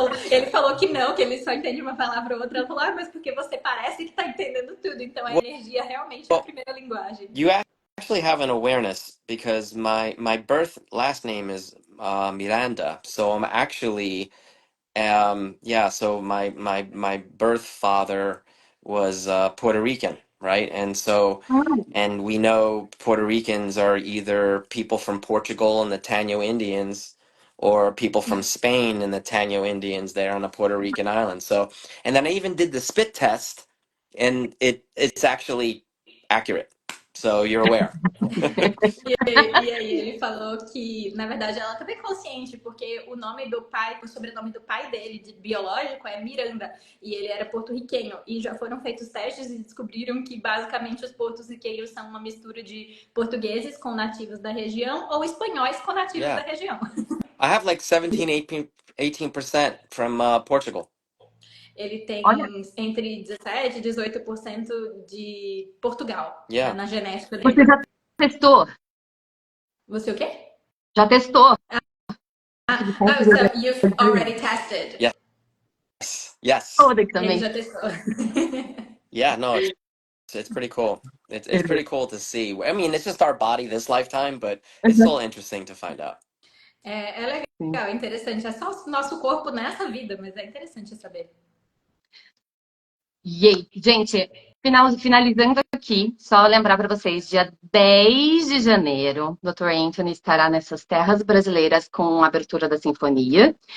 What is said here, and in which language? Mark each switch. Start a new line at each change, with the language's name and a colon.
Portuguese: Ele falou que não, que ele só entende uma palavra ou outra. Ela falou, mas porque você parece que tá entendendo tudo. Então a energia realmente é a primeira linguagem.
English: You actually have an awareness because my birth last name is Miranda, so I'm actually so my birth father was Puerto Rican, right? And we know Puerto Ricans are either people from Portugal and the Taino Indians or people from Spain and the Taino Indians there on the Puerto Rican island. So, and then I even did the spit test and it's actually accurate. So you're aware.
Portuguese: E aí ele falou que, na verdade, ela tá bem consciente, porque o nome do pai, o sobrenome do pai dele, de biológico, é Miranda, e ele era porto-riquenho. E já foram feitos testes e descobriram que, basicamente, os porto-riquenhos são uma mistura de portugueses com nativos da região ou espanhóis com nativos da região.
English: I have like 18% from Portugal.
Portuguese: Ele tem entre 17 e 18% de Portugal na genética dele. Você já testou? Você o quê? Já testou?
English: So you've already tested. Yes.
Portuguese: Ele já testou.
English: Yeah, no, it's pretty cool. It's pretty cool to see. I mean, it's just our body this lifetime, but it's still interesting to find out.
Portuguese: É legal, é interessante. É só o nosso corpo nessa vida, mas é interessante saber. Yay! Gente, finalizando aqui, só lembrar para vocês, dia 10 de janeiro, Dr. Anthony estará nessas terras brasileiras com a abertura da Sinfonia.